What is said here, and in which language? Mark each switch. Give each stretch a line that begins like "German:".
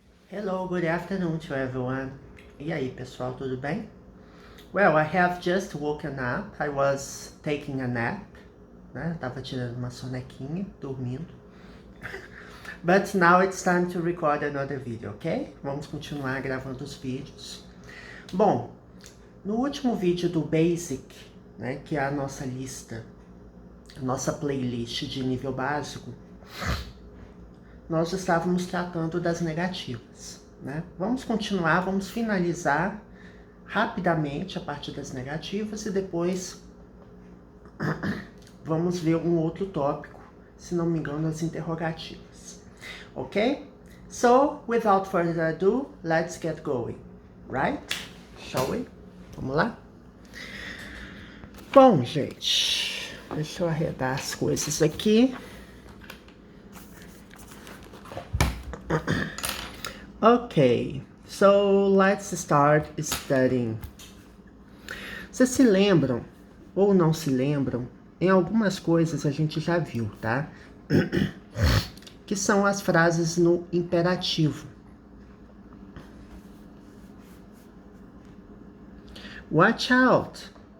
English: Hello, good afternoon to everyone.
Portuguese: E aí, pessoal, tudo bem?
English: Well, I have just woken up. I was taking a nap, né?
Portuguese: Tava tirando uma sonequinha, dormindo.
English: But now it's time to record another video, ok?
Portuguese: Vamos continuar gravando os vídeos. Bom, no último vídeo do Basic, né, que é a nossa lista, a nossa playlist de nível básico, nós estávamos tratando das negativas, né? Vamos continuar, vamos finalizar rapidamente a parte das negativas e depois vamos ver um outro tópico, se não me engano, as interrogativas.
English: Ok? So, without further ado, let's get going, right? Shall we?
Portuguese: Vamos lá? Bom, gente, deixa eu arredar as coisas aqui.
English: Ok, so let's start studying.
Portuguese: Vocês se lembram ou não se lembram? Em algumas coisas a gente já viu, tá? Que são as frases no imperativo.
English: Watch out.